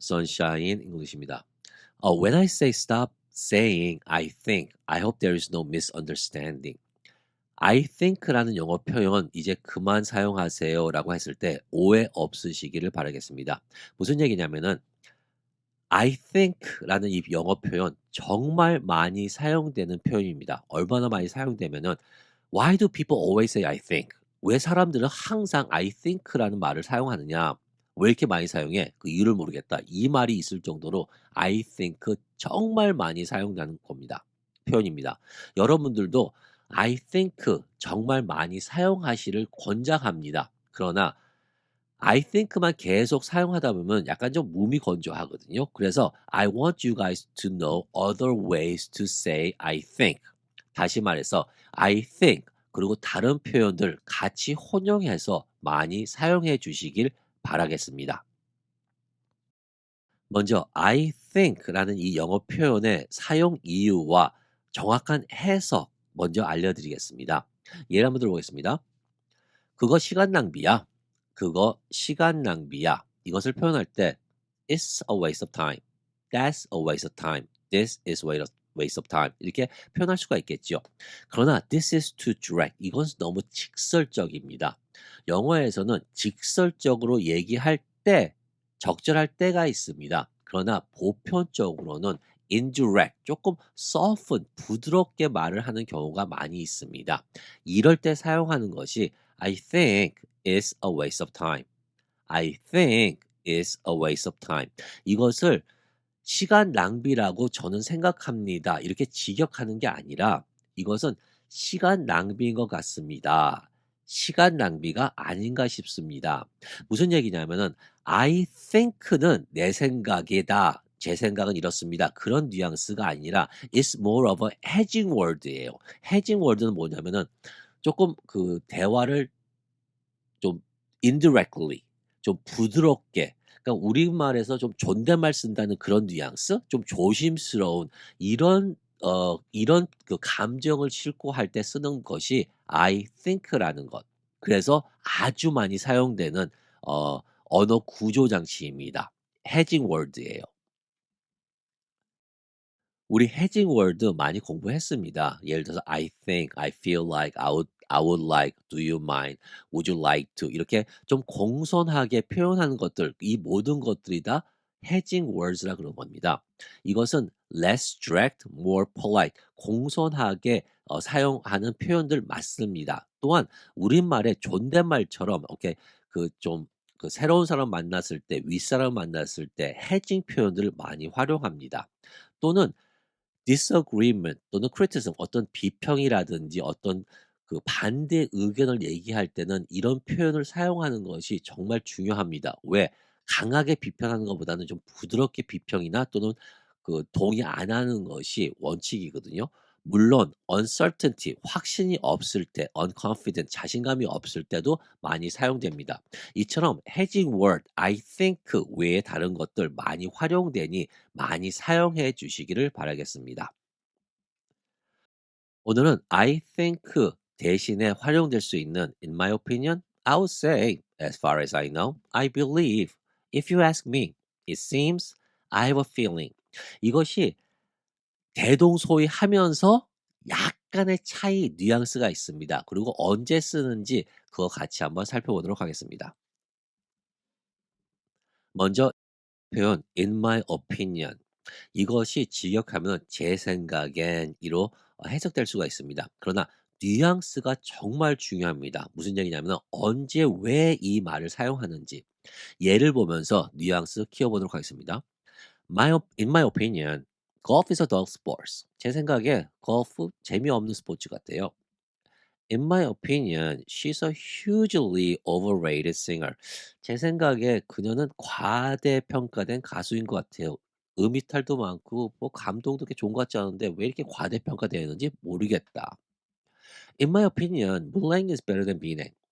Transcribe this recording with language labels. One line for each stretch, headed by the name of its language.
English: Sunshine English입니다. When I say stop saying I think, I hope there is no misunderstanding.
Korean: I think라는 영어 표현 이제 그만 사용하세요라고 했을 때 오해 없으시기를 바라겠습니다. 무슨 얘기냐면은 I think라는 이 영어 표현 정말 많이 사용되는 표현입니다. 얼마나 많이 사용되면은
English: Why do people always say I think?
Korean: 왜 사람들은 항상 I think라는 말을 사용하느냐? 왜 이렇게 많이 사용해? 그 이유를 모르겠다. 이 말이 있을 정도로 I think 정말 많이 사용되는 겁니다. 표현입니다. 여러분들도 I think 정말 많이 사용하시를 권장합니다. 그러나 I think만 계속 사용하다 보면 약간 좀 무미건조하거든요.
English: 그래서 I want you guys to know other ways to say I think.
Korean: 다시 말해서 I think 그리고 다른 표현들 같이 혼용해서 많이 사용해 주시길 바라겠습니다. 먼저 I think라는 이 영어 표현의 사용 이유와 정확한 해석 먼저 알려드리겠습니다. 예를 한번 들어보겠습니다. 그거 시간 낭비야. 그거 시간 낭비야. 이것을 표현할 때
English: It's a waste of time. That's a waste of time. This is waste of time.
Korean: 이렇게 표현할 수가 있겠죠.
English: 그러나 this is too direct.
Korean: 이것은 너무 직설적입니다. 영어에서는 직설적으로 얘기할 때 적절할 때가 있습니다. 그러나 보편적으로는 indirect, 조금 soften, 부드럽게 말을 하는 경우가 많이 있습니다. 이럴 때 사용하는 것이
English: I think is a waste of time. I think is a waste of time.
Korean: 이것을 시간 낭비라고 저는 생각합니다. 이렇게 직역하는 게 아니라 이것은 시간 낭비인 것 같습니다. 시간 낭비가 아닌가 싶습니다. 무슨 얘기냐면은 I think는 내 생각이다. 제 생각은 이렇습니다. 그런 뉘앙스가 아니라
English: it's more of a hedging word예요.
Korean: hedging word는 뭐냐면은 조금 그 대화를 좀 indirectly 좀 부드럽게 그러니까 우리말에서 좀 존댓말 쓴다는 그런 뉘앙스? 좀 조심스러운 이런 그 감정을 싣고 할 때 쓰는 것이 I think라는 것. 그래서 아주 많이 사용되는 언어 구조 장치입니다.
English: hedging word예요.
Korean: 우리 해징 월드 많이 공부했습니다. 예를 들어서
English: I think, I feel like, I would like, do you mind, would you like to
Korean: 이렇게 좀 공손하게 표현하는 것들 이 모든 것들이 다 해징 words라 그런 겁니다. 이것은
English: less direct, more polite
Korean: 공손하게 사용하는 표현들 맞습니다. 또한 우리말의 존댓말처럼 이렇게 그좀 그 새로운 사람 만났을 때, 윗사람 만났을 때 해징 표현들을 많이 활용합니다. 또는 disagreement 또는 criticism 어떤 비평이라든지 어떤 그 반대 의견을 얘기할 때는 이런 표현을 사용하는 것이 정말 중요합니다. 왜? 강하게 비판하는 것보다는 좀 부드럽게 비평이나 또는 그 동의 안 하는 것이 원칙이거든요. 물론 uncertainty 확신이 없을 때, unconfident 자신감이 없을 때도 많이 사용됩니다. 이처럼 hedging word, I think 외에 다른 것들 많이 활용되니 많이 사용해 주시기를 바라겠습니다. 오늘은
English: I think
Korean: 대신에 활용될 수 있는
English: in my opinion, I would say, as far as I know, I believe, if you ask me, it seems, I have a feeling.
Korean: 이것이 대동소이하면서 약간의 차이, 뉘앙스가 있습니다. 그리고 언제 쓰는지 그거 같이 한번 살펴보도록 하겠습니다. 먼저 표현 in my opinion. 이것이 직역하면 제 생각엔 이로 해석될 수가 있습니다. 그러나 뉘앙스가 정말 중요합니다. 무슨 얘기냐면 언제 왜 이 말을 사용하는지 예를 보면서 뉘앙스 키워보도록 하겠습니다.
English: In my opinion, golf is a dull sport.
Korean: 제 생각에 골프 재미없는 스포츠 같아요.
English: In my opinion, she's a hugely overrated singer.
Korean: 제 생각에 그녀는 과대평가된 가수인 것 같아요. 음이탈도 많고 뭐 감동도 그렇게 좋은 것 같지 않은데 왜 이렇게 과대평가되는지 모르겠다.
English: In my opinion, 물냉 is better than 비냉.